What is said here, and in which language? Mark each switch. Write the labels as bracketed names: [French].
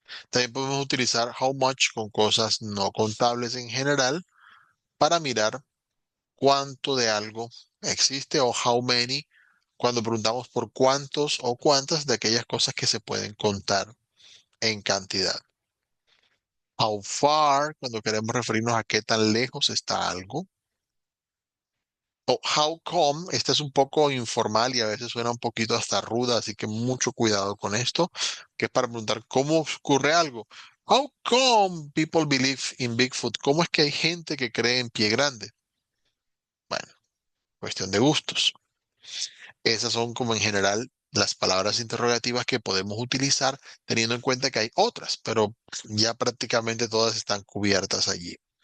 [Spanish] También podemos utilizar how much con cosas no contables en general para mirar cuánto de algo existe o how many cuando preguntamos por cuántos o cuántas de aquellas cosas que se pueden contar en cantidad. How far, cuando queremos referirnos a qué tan lejos está algo. O how come, esta es un poco informal y a veces suena un poquito hasta ruda, así que mucho cuidado con esto, que es para preguntar cómo ocurre algo. [English] How come people believe in Bigfoot? [Spanish] ¿Cómo es que hay gente que cree en pie grande? Bueno, cuestión de gustos. Esas son como en general las palabras interrogativas que podemos utilizar teniendo en cuenta que hay otras, pero ya prácticamente todas están cubiertas allí.